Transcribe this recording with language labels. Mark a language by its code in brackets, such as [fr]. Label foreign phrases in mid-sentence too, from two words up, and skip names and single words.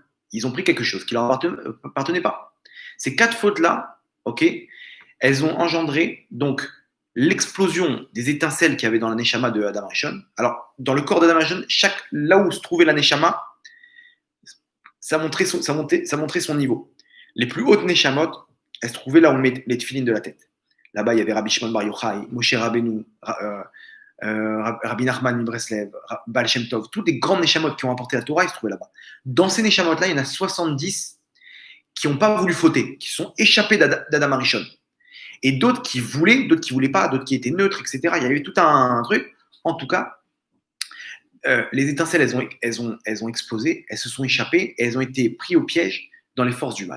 [fr] Ils ont pris quelque chose qui ne leur appartenait pas. Ces 4 fautes-là, ok, elles ont engendré donc l'explosion des étincelles qu'il y avait dans la Neshama de Adam Arishon. Alors, dans le corps d'Adam Arishon, là où se trouvait la Neshama, ça montrait son niveau. Les plus hautes Neshamot, elles se trouvaient là où on met les tefilines de la tête. Là-bas, il y avait Rabbi Shimon Bar Yochai, Moshe Rabbeinu, Rabbi Nachman Breslev, Baal Shem Tov, toutes les grandes Neshamot qui ont apporté la Torah, ils se trouvaient là-bas. Dans ces Neshamot-là, il y en a 70 qui n'ont pas voulu fauter, qui sont échappés d'Adam Arishon. Et d'autres qui voulaient pas, d'autres qui étaient neutres, etc. Il y avait tout un truc. En tout cas, les étincelles, elles ont explosé, elles se sont échappées, et elles ont été prises au piège dans les forces du mal.